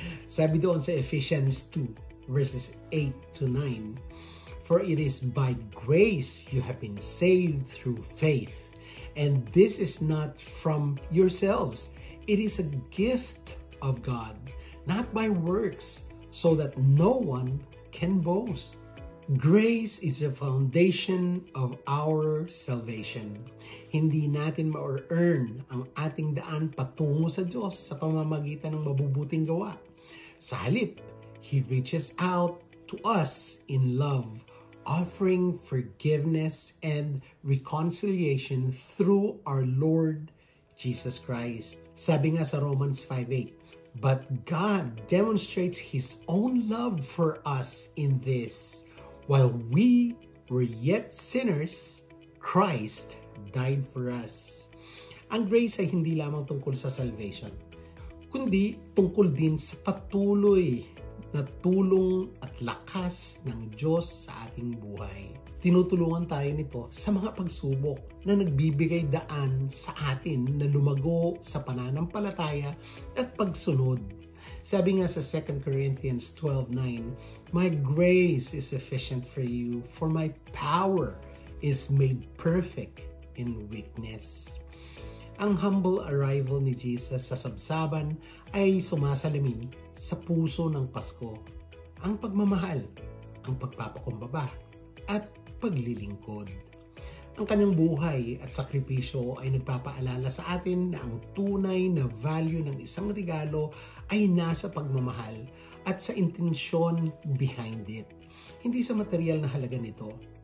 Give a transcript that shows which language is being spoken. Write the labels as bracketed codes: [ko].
[tl] Sabi doon sa [en] Ephesians 2, verses 8 to 9, "For it is by grace you have been saved through faith, and this is not from yourselves. It is a gift of God, not by works, so that no one can boast." Grace is the foundation of our salvation. [tl] Hindi natin ma-earn ang ating daan patungo sa Diyos sa pamamagitan ng mabubuting gawa. Sa halip, [en] He reaches out to us in love, offering forgiveness and reconciliation through our Lord Jesus Christ. [tl] Sabi nga sa [en] Romans 5:8, "But God demonstrates His own love for us in this: while we were yet sinners, Christ died for us." [tl] Ang grace ay hindi lamang tungkol sa salvation, kundi tungkol din sa patuloy na tulong at lakas ng Diyos sa ating buhay. Tinutulungan tayo nito sa mga pagsubok na nagbibigay daan sa atin na lumago sa pananampalataya at pagsunod. Sabi nga sa [en] 2 Corinthians 12:9, "My grace is sufficient for you, for my power is made perfect in weakness." [tl] Ang [en] humble arrival [tl] ni Jesus sa sabsaban ay sumasalamin sa puso ng Pasko. Ang pagmamahal, ang pagpapakumbaba, at paglilingkod. Ang kanyang buhay at sakripisyo ay nagpapaalala sa atin na ang tunay na value ng isang regalo ay nasa pagmamahal at sa intensyon [en] behind it, [tl] hindi sa material na halaga nito.